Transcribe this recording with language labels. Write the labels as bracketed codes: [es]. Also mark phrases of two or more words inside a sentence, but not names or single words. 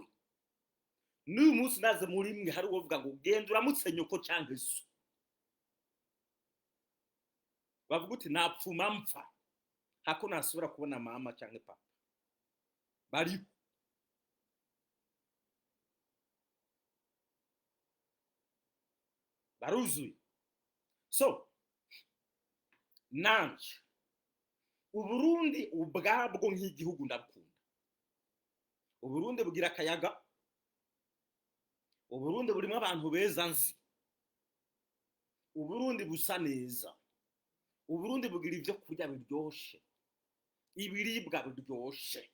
[rw] N'uyu munsi naze muri mwe hari uvuga ngo genda uramutse nyoko cyangwa so, bavuga uti napfuma mpfa hako nasubira kubona mama cyangwa papa. Bari baruzuye. [rn] So nanje Uburundi ubwabwo nk'igihugu ndakunda. Uburundi bugira akayaga, Uburundi burimo abantu beza nzi, Uburundi busa neza, Uburundi bugira ibyo kurya biryoshe, ibiribwa biryoshe.